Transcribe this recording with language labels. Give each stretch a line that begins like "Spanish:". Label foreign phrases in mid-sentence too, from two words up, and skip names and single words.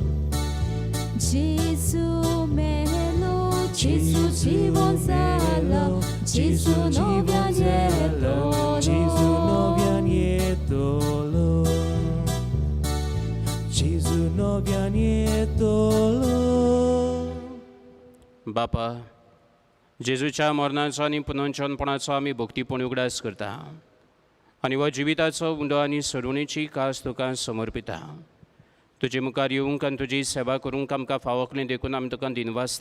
Konkani: Gesù melo, Gesù ci sala, Gesù novia nietolo. Gesù novia nietolo. Gesù novia nietolo. बापा, जेजूच्या मरणाचो आनी पुनर्जन्मपणाचो आमी भक्तीपण उगडास करता आनी हो जिविताचो उंडो आनी सडवणेची कास तुका समर्पिता. तुजे मुखार येवंक आनी तुजी सेवा करूंक आमकां फावकलें देखून आमी तुका दिनवासता.